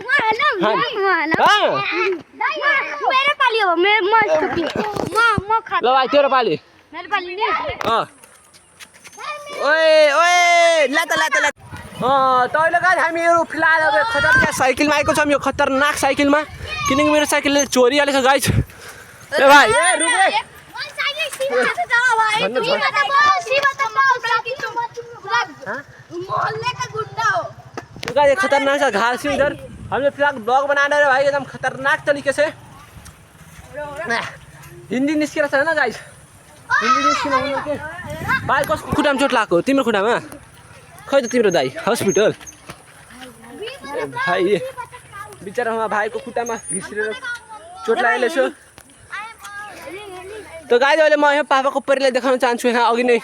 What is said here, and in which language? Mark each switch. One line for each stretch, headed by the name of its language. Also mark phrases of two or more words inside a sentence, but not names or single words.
Nepali: ल भाइ तेरो पाली। ओए ओए ल त ल त ल। तैँले गाइस हामीहरू फिलहाल अब खतरनाक साइकलमा आएको छौँ। यो खतरनाक साइकलमा किनकि मेरो साइकलले चोरिहालेछ गाइस।
Hindi: ए भाइ ए रुक रे। खतरनाक सा घास है इधर। हमने फिलहाल ब्लॉग बना रहे भाई एकदम खतरनाक तरीके से।
Nepali: हिंदी निस्किएर छ हैन गाइस? हिंदी निस्किन हुन के भाइ कसको खुट्टामा चोट लाग्यो? तिम्रो खुट्टामा? खै त तिम्रो दाइ हस्पिटल? भाइ बिचरामा भाइको खुट्टामा घिस्रेर चोट लागेछ। त गाइस अहिले म यहाँ पापाको परिलाई देखाउन चाहन्छु यहाँ अघि नै।